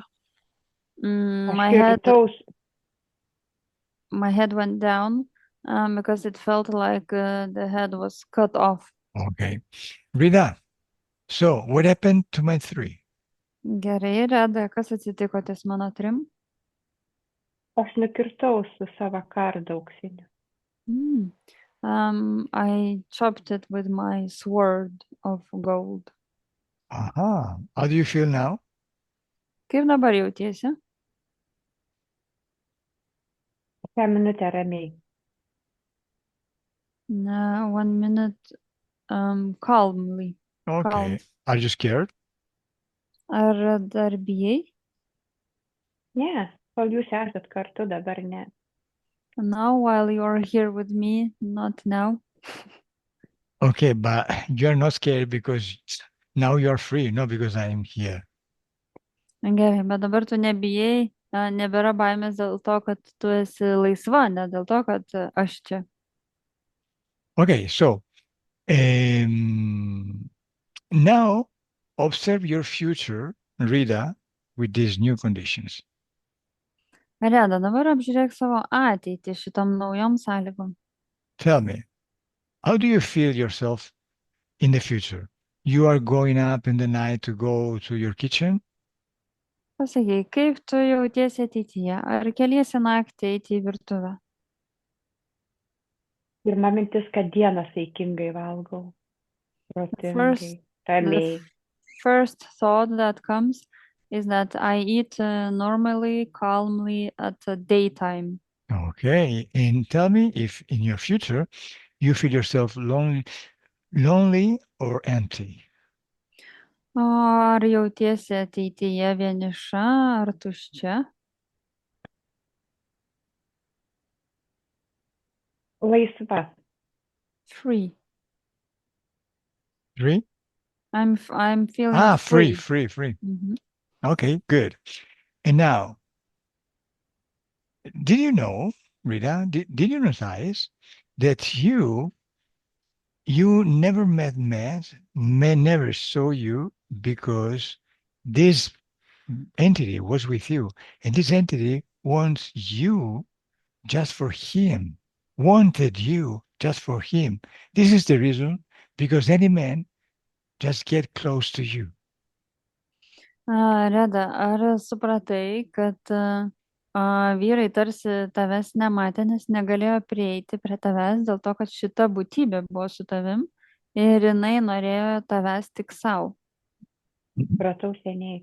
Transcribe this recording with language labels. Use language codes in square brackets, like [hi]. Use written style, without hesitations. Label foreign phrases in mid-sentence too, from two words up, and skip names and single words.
[en] My [lt] Aš [en] head, [lt] kirtau, [en] my head went down because it felt like the head was cut off. Okay. Rita. So what happened to my three? [lt] Gerai, Reda, kas atsitiko ties mano trim? aš nukirtau su savo kardu auksiniu. [en] I chopped it with my sword of gold. Aha. How do you feel now? [lt] Kaip dabar jautiesi? Šią minutę ramiai. [en] 1 minute calmly. Okay. Calm. Are you scared? [lt] Ar dar bijai? Ne, kol jūs esat kartu, dabar ne. [en] Now, while you're here with me, not now. Okay, but you're not scared because now you're free, not because I'm here. [lt] Gerai, bet dabar tu nebijai, nebėra baimės dėl to, kad tu esi laisva, ne dėl to, kad aš čia. [en] Okay, so now observe your future, Rita, with these new conditions. [lt] Reda, dabar apžiūrėk savo ateitį šitom naujom sąlygom. [en] Tell me, how do you feel yourself in the future? You are going up in the night to go to your kitchen? [lt] Pasakyk, kaip tu jautiesi ateityje? Ar keliesi naktį eiti į virtuvę? Pirma mintis, kad dieną saikingai valgau. Protingai, [en] First- [lt] ramiai. [en] First thought that comes is that I eat normally, calmly at daytime. Okay, and tell me if in your future you feel yourself lonely or empty. [lt] Ar jautiesi ateityje vieniša ar tuščia? Laisva. [en] Free. Free? I'm feeling Free. Mhm. Okay, good. And now, did you know, Rita, did you notice that you never met men never saw you because this entity was with you, and this entity wants you just for him, wanted you just for him. This is the reason, because any man just get close to you. [lt] Reda, ar supratai, kad vyrai tarsi tavęs nematė, nes negalėjo prieiti prie tavęs dėl to, kad šita būtybė buvo su tavim ir jinai norėjo tavęs tik savo? Pratau seniai.